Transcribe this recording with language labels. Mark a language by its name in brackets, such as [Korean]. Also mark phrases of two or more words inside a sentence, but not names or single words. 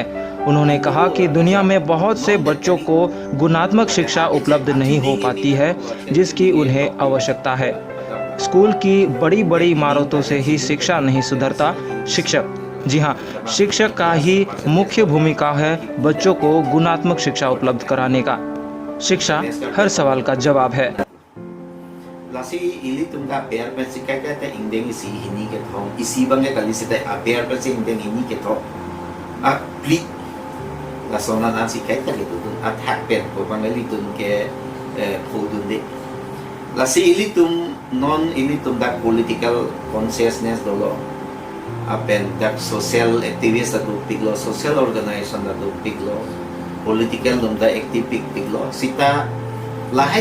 [Hindi] उन्होंने कहा कि दुनिया में बहुत से बच्चों को गुणात्मक शिक्षा उपलब्ध नहीं हो पाती है, जिसकी उन्हें आवश्यकता है। स्कूल की बड़ी बड़ी इमारतों से ही शिक्षा नहीं सुधरता। शिक्षक, जी हाँ, शिक्षक का ही मुख्य भूमिका है बच्चों को गुणात्मक शिक्षा उपलब्ध कराने का। शिक्षा हर सवाल का जवाब है। [Karbi] Lasi ili tungga bear pesi kaya ta indeng isi hini ke thong isi bange kali sita a bear pesi indeng hini ke thong a pli la sona na si kaya ta ke tu attack pen ko bange li tung ke phodun de lasi ili tung non ili tung da [English] political consciousness [Karbi] dolo a pen da [English] social activist [Karbi] da piglo [English] social organization [Karbi] da piglo political dum da active piglo sita lahai